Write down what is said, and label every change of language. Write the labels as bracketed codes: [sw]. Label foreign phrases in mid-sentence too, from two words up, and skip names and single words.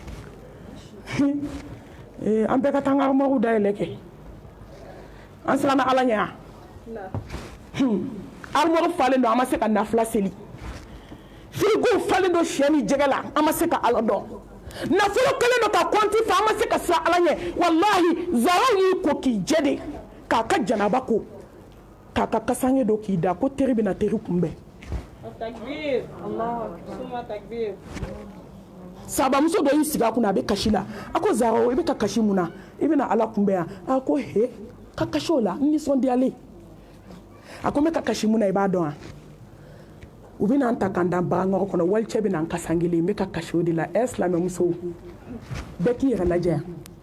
[bm] yan an bɛɛ ka taa an ka armoire dayɛlɛ kɛ an siranna ala ɲɛ yan armoire falen don an ma se ka nafila seli frigo falen don sɛ ni jɛgɛ la an ma se ka ala dɔn nafolo kelen don ka kɔnti fa an ma se ka siran ala ɲɛ wallahi zaraw y'i ko k'i jɛ de k'a ka janaba ko k'a ka kasange don k'i da ko teri bɛna teri kunbɛn takbir Allah suma takbir sabamuso dɔ y'i sigi a kunna a bɛ kasi la a ko zaraw i bɛ ka kasi mun na i bɛna ala kunbɛn yan a ko he ka kasi o la n nisɔndiyalen a ko n bɛ ka kasi mun na i b'a dɔn wa u bɛna an ta k'an da baganɔgɔ kɔnɔ walicɛ bɛna an kasan kelen n bɛ ka kasi o de la silamɛmusow bɛɛ k'i yɛrɛ lajɛ yan